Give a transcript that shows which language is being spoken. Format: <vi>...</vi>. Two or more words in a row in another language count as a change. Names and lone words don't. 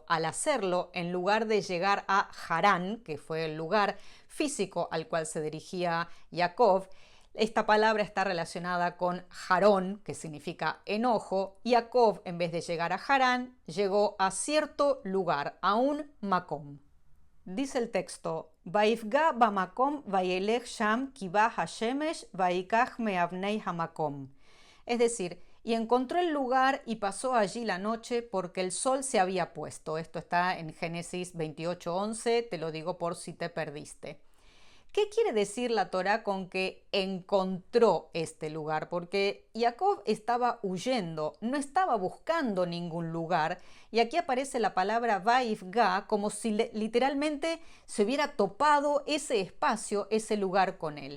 <es>Al hacerlo, en lugar de llegar a Harán, que fue el lugar físico al cual se dirigía Jacob, esta palabra está relacionada con Harón, que significa enojo. Jacob, en vez de llegar a Harán, llegó a cierto lugar, a un Makom. Dice el texto,</es> <he>ויפגע במקום וילן שם כי בא השמש ויקח מאבני המקום.</he> <es>Es decir, y encontró el lugar y pasó allí la noche porque el sol se había puesto. Esto está en Génesis 28:11, te lo digo por si te perdiste. ¿Qué quiere decir la Torá con que encontró este lugar? Porque Jacob estaba huyendo, no estaba buscando ningún lugar, y aquí aparece la palabra Vaifga como si literalmente se hubiera topado ese espacio, ese lugar con él.</es>